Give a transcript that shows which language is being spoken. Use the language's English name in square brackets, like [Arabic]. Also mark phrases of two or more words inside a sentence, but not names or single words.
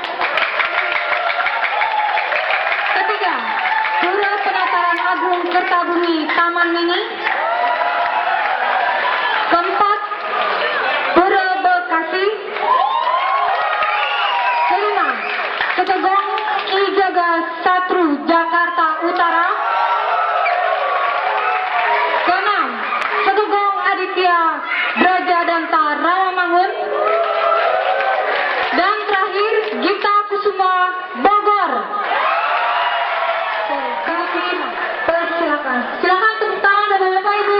[Indonesian] Ketiga, Pura Penataran Agung Kertabumi Taman Mini. Keempat, Pura Bekasi. Kelima, Setegong Ki Jaga Satru Jakarta Utara. Keenam, Setegong Aditya Brajadanta Rawamangun. Dan terakhir, Gita Kusuma Bogor. Kami persilakan. Silakan tepuk tangan dan